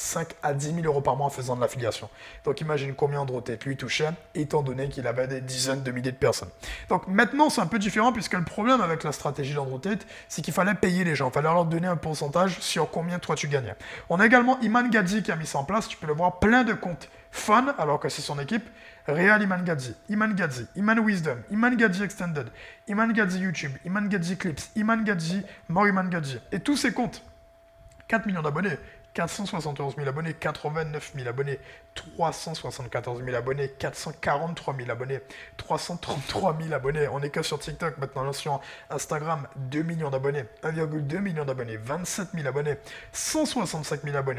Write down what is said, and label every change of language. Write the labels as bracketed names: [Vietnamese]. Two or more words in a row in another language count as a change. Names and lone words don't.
[French] 5 à 10 000 euros par mois en faisant de l'affiliation. Donc, imagine combien Andrew Tate lui touchait, étant donné qu'il avait des dizaines de milliers de personnes. Donc, maintenant, c'est un peu différent puisque le problème avec la stratégie d'Andrew Tate, c'est qu'il fallait payer les gens, il fallait leur donner un pourcentage sur combien toi tu gagnais. On a également Iman Gadzi qui a mis ça en place, tu peux le voir, plein de comptes fun, alors que c'est son équipe, Real Iman Gadzi, Iman Wisdom, Iman Gadzi Extended, Iman Gadzi YouTube, Iman Gadzi Clips, Iman Gadzi, More Iman Gadzi. Et tous ces comptes, 4 millions d'abonnés, 471 000 abonnés, 89 000 abonnés, 374 000 abonnés, 443 000 abonnés, 333 000 abonnés. On n'est que sur TikTok maintenant, sur Instagram, 2 millions d'abonnés, 1,2 million d'abonnés, 27 000 abonnés, 165 000 abonnés.